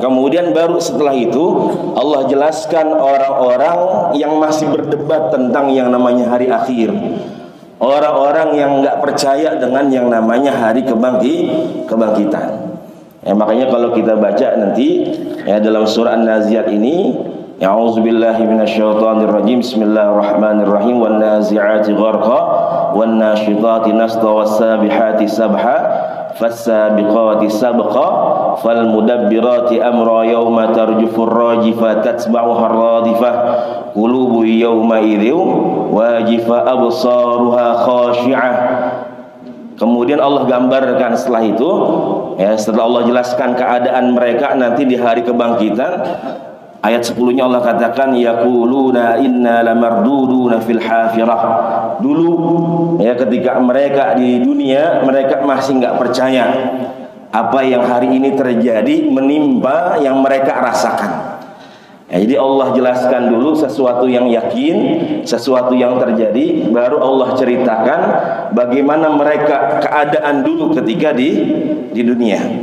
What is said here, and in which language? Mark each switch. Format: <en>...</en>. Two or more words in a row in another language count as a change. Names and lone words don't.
<id>Kemudian baru setelah itu Allah jelaskan orang-orang yang masih berdebat tentang yang namanya hari akhir. Orang-orang yang enggak percaya dengan yang namanya hari kebangkitan. Ya, makanya kalau kita baca nanti, ya, dalam surah An-Nazi'at ini,</id> <ar>أعوذ بالله من الشيطان الرجيم بسم الله الرحمن الرحيم, والنازعات غرقا والناشطات نشطا والسابحات سبحا فالسابقات سبقا فالمدبرات أمرا يوم ترجف الراجفة تتبعها الرادفة قلوب يومئذ واجفة أبصارها خاشعة.</ar> <id>Kemudian Allah gambarkan setelah itu, ya, setelah Allah jelaskan keadaan mereka nanti di hari kebangkitan, ayat 10-nya Allah katakan</id> <ar>يقولون أئنا لمردودون في الحافرة.</ar> <id>Dulu, ya, ketika mereka di dunia, mereka masih nggak percaya apa yang hari ini terjadi menimpa yang mereka rasakan. Ya, jadi Allah jelaskan dulu sesuatu yang yakin, sesuatu yang terjadi, baru Allah ceritakan bagaimana mereka keadaan dulu ketika di dunia.</id>